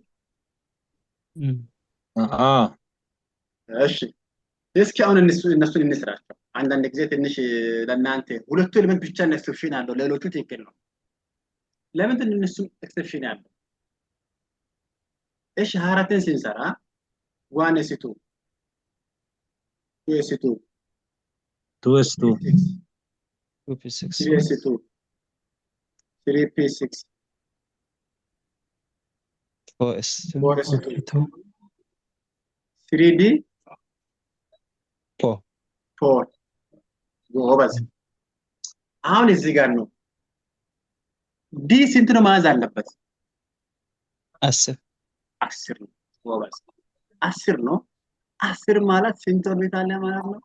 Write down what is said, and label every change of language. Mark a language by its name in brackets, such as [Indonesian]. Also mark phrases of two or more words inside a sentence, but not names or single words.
[Amharic] 29 እሺ እስኪ አሁን እነሱን እንስራቸው። አንዳንድ ጊዜ ትንሽ ለእናንተ ሁለቱ ኤሌመንት ብቻ ነው ኤክሰፕሽን አለው፣ ሌሎቹ ትክክል ነው። ለምን እነሱ ኤክሰፕሽን ያለው? እሺ 24ን ስንሰራ 1s2 2s2 2s2 2p6 3s2 3p6 4s2 3d 4 ጎበዝ። አሁን እዚህ ጋር ነው ዲ ስንት ነው መያዝ አለበት? 10 ነው። ጎበዝ 10 ነው። 10 ማለት ስንት ኦርቢት አለ ማለት ነው?